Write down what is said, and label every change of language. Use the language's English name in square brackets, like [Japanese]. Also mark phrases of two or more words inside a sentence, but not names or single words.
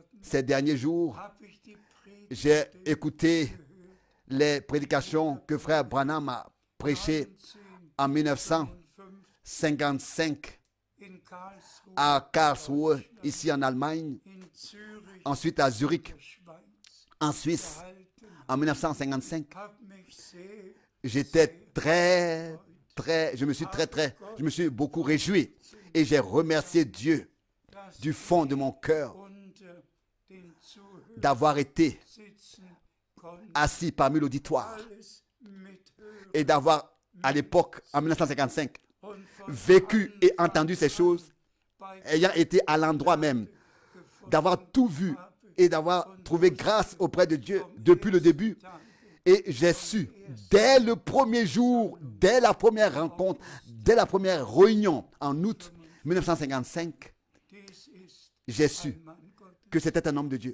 [French] Ces derniers jours, [German] habe ich die [French] j'ai [German] Predigt [French] écouté [German] gehört. [French] les prédications que frère Branham a prêchées en 1955 [German] in Karlsruhe, [French] à Karlsruhe, ici en Allemagne, [German] in Zürich, [French] ensuite à Zurich, [German] der Schweiz, [French] en Suisse, [German] gehalten, [French] en 1955. [German] habe mich sehr [French] J'étais je me suis beaucoup réjoui et j'ai remercié Dieu [German] dass [French] du fond de mon cœur [German] unter den Zuhörern [French] d'avoir été [German] sitzen konnte, [French] assis parmi l'auditoire [German] alles mithören [French] et d'avoir, à l'époque, en 1955, [German] und von [French] vécu et entendu ces choses, [German] bei [French] ayant été à l'endroit même, [German] gefunden [French] d'avoir tout vu et d'avoir trouvé grâce auprès de Dieu depuis le début. Et j'ai su, dès le premier jour, dès la première rencontre, dès la première réunion en août 1955, j'ai su que c'était un homme de Dieu.